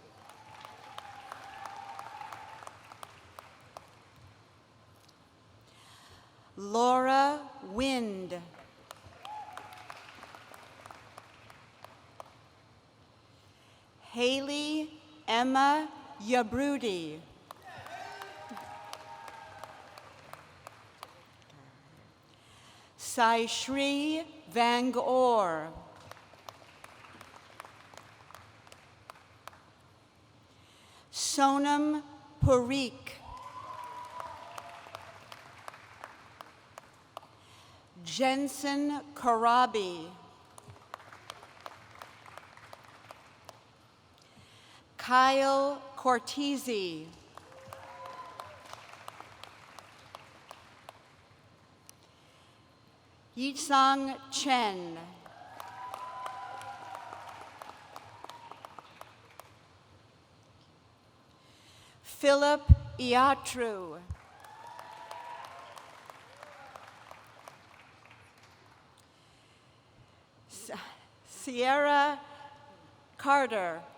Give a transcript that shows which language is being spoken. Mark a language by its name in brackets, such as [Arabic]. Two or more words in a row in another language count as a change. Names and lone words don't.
[English] Laura Wind. Haley Emma Yabrudi. Saishri Vangor. Sonam Parikh. Jensen Karabi. Kyle Cortese. Yisang Chen. Philip Iatru. Sierra Carter.